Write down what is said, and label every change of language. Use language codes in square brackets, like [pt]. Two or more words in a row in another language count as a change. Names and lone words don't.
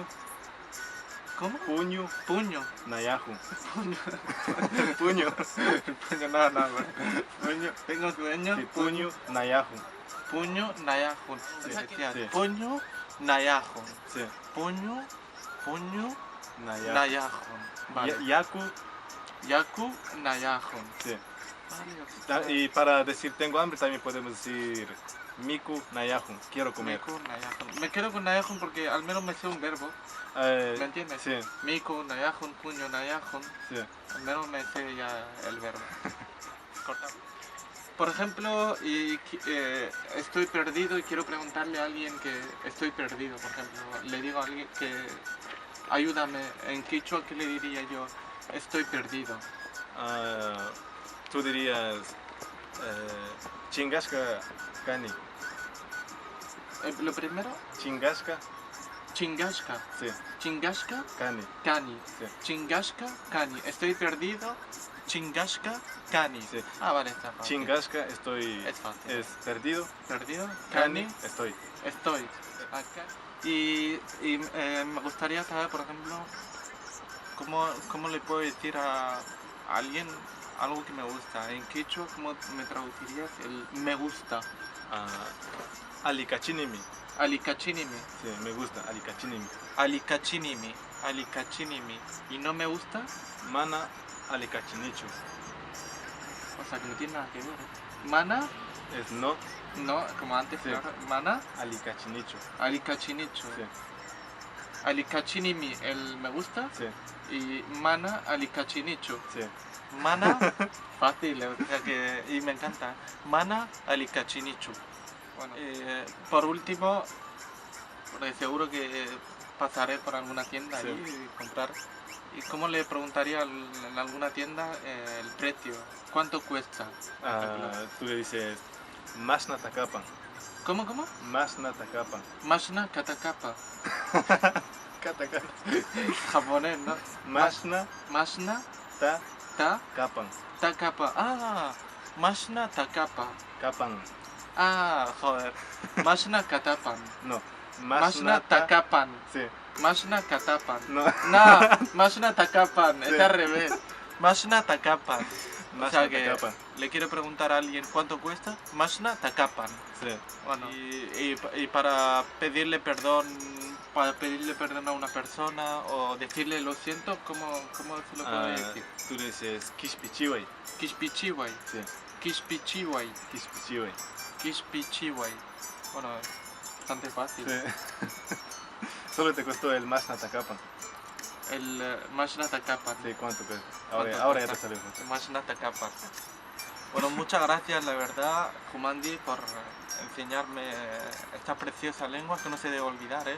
[es] ¿Cómo? Puño. Puño. Nayajun. Puño. Puño, nada. Puño. Tengo sueño. [qu] Sí, puño. Nayajun. Puño, nayajun. [es] Sí, Decía, sí. [qu] puño, nayajun. [es] Sí. Puño, Nayajun. nayajun. Vale. Yaku. [qu] Yaku, nayajun. [es] Sí. Vale. Y para decir tengo hambre también podemos decir [qu] Miku Nayajun. [es] Quiero comer. [qu] Miku, nayajun. [es] Me quedo con nayajun porque al menos me sé un verbo. ¿Me entiendes? Sí. [qu] Miku, nayajun, puño, nayajun. [es] Sí. Al menos me sé ya el verbo. Cortamos. Por ejemplo, estoy perdido y quiero preguntarle a alguien que estoy perdido, por ejemplo. Le digo a alguien que ayúdame. En quichua, ¿qué le diría yo? Estoy perdido. Tú dirías [qu] Chingasca Kani. [es] Lo primero, Chingasca. chingashka. Sí. Chingashka, Kani. kani. Sí. [qu] Chingashka, kani. [es] Estoy perdido. [qu] Chingashka, kani. [es] Sí. Ah, vale, está fácil. Chingasca estoy. Es fácil. Es perdido. Perdido. Kani Kani. estoy. Estoy. Acá. Y me gustaría saber, por ejemplo, cómo le puedo decir a alguien algo que me gusta. En quechua, ¿cómo me traducirías el me gusta? Alicachinimi. Alicachinimi. Sí, me gusta. Alicachinimi. [qu] Alicachinimi. Alicachinimi. [es] ¿Y no me gusta? [qu] Mana alicachinicho. [es] O sea, que no tiene nada que ver. Mana, Es no no, como antes, Sí. claro. Mana, alicachinicho. alicachinicho. Sí. Alicachinimi, el me gusta. Sí. [qu] Y mana, alicachinicho. [es] Sí. Mana, fácil, o sea que, y me encanta. [qu] Mana, alicachinicho. [es] Bueno, por último, porque seguro que pasaré por alguna tienda Sí. y comprar. ¿Y cómo le preguntaría en alguna tienda el precio? ¿Cuánto cuesta? Tú le dices [qu] Masna Takapan. [es] ¿Cómo, cómo? [qu] Masna Takapan. Mashna katakapa. [es] Kataka. Japonés, ¿no? Masna Mashna Takapan. [qu] takapa. Ah, Mashna takapa. [es] Kapan. Ah, joder. [qu] Mashna katapan. [es] No. [qu] Mashna takapan. [es] Sí. [qu] Mashna katapan. [es] No. No, [qu] Mashna takapan. [es] Sí. Es al revés. [qu] Mashna takapan. O [es] Masna sea que Takapan. le quiero preguntar a alguien cuánto cuesta. [qu] Mashna takapan. [es] Sí. Bueno, y para pedirle perdón a una persona o decirle lo siento, ¿cómo se lo puedo decir? tú le dices Kishpichiway. Kishpichiway. Sí, Kishpichiway. Kishpichiway. Kishpichiway. Bueno, bastante fácil. Sí. Solo te costó el [qu] Mashna Takapan. El Mashnata Kapan. [es] Sí, ¿cuánto cuesta? ¿Cuánto Ahora ya cuesta? te salió fácil. [qu] Mashnata Kapan. [es] Bueno, muchas gracias, la verdad, Jumandi, por enseñarme esta preciosa lengua que no se debe olvidar, ¿eh?